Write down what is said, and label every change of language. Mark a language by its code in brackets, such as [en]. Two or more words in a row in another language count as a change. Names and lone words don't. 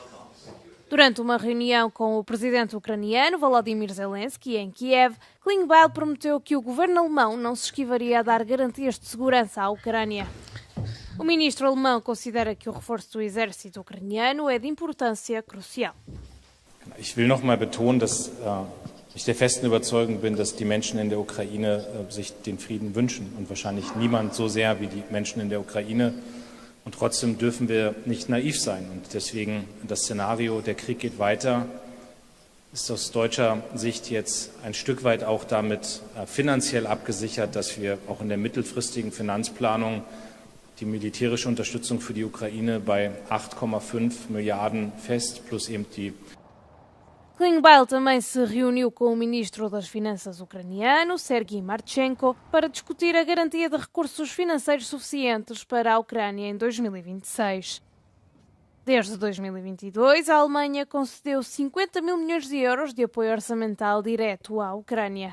[pt] Durante uma reunião com o presidente ucraniano, Volodymyr Zelensky, em Kiev, Klingbeil prometeu que o governo alemão não se esquivaria a dar garantias de segurança à Ucrânia. O ministro alemão considera que o reforço do exército ucraniano é de importância crucial. [de] Ich will noch mal betonen, dass ich der festen Überzeugung bin, dass die Menschen in der Ukraine sich den Frieden wünschen und wahrscheinlich niemand so sehr wie die Menschen in der Ukraine. Und trotzdem dürfen wir nicht naiv sein. Und deswegen das Szenario, der Krieg geht weiter, ist aus deutscher Sicht jetzt ein Stück weit auch damit finanziell abgesichert, dass wir auch in der mittelfristigen Finanzplanung die militärische Unterstützung für die Ukraine bei 8,5 Milliarden fest, plus eben die. [pt] Klingbeil também se reuniu com o ministro das Finanças ucraniano, Sergei Marchenko, para discutir a garantia de recursos financeiros suficientes para a Ucrânia em 2026. Desde 2022, a Alemanha concedeu 50 mil milhões de euros de apoio orçamental direto à Ucrânia.